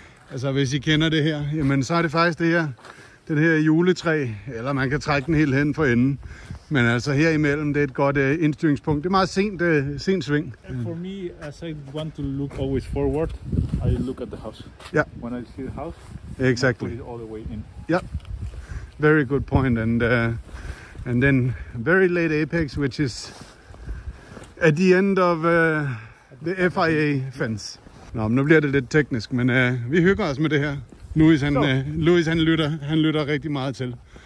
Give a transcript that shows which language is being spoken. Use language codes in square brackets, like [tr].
[da] Altså hvis I kender det her, jamen så er det faktisk det her, den her juletræ, eller man kan trække den helt hen for enden. Men altså her imellem, det er et godt indstyringspunkt. Det er meget sent sving. [en] For me, as I want to look always forward, I look at the house. Yeah. When I see the house, exactly. I put it all the way in. Yeah. Very good point. And then very late apex, which is at the end of the FIA fence. [da] Nå, men nu bliver det lidt teknisk, men vi hygger os med det her. Louis han lytter rigtig meget til.